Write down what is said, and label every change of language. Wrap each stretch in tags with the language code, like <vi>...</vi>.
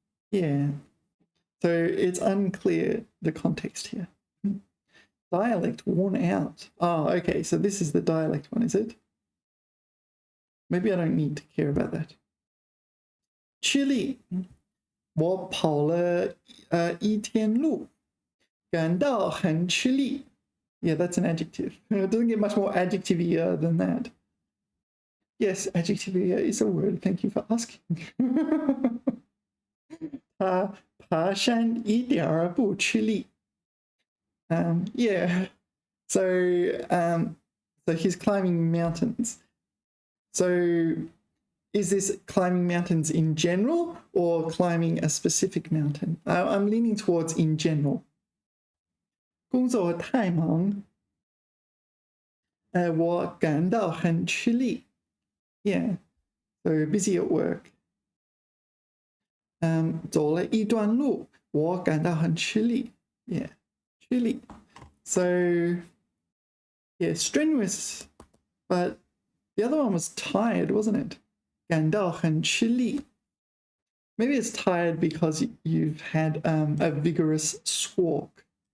<en>Yeah. So it's unclear the context here. Dialect worn out. Oh, okay. So this is the dialect one, is it? Maybe I don't need to care about that.</en> <zh>吃力. 我跑了一天路，感到很吃力.</zh> <en>Yeah, that's an adjective. It doesn't get much more adjective-ier than that. Yes, adjective-ier is a word. Thank you for asking.</en> <zh>他爬山一点儿不吃力.</zh> <en>Yeah. So he's climbing mountains. So is this climbing mountains in general or climbing a specific mountain? I'm leaning towards in general.</en> <zh>工作太忙，我感到很吃力.</zh> <en>Yeah, so busy at work.</en> <zh>走了一段路，我感到很吃力. Yeah, 吃力.</zh> <en>So yeah, strenuous, but the other one was tired, wasn't it?</en> <zh>感到很吃力.</zh> <en>Maybe it's tired because you've had a vigorous squawk.</en>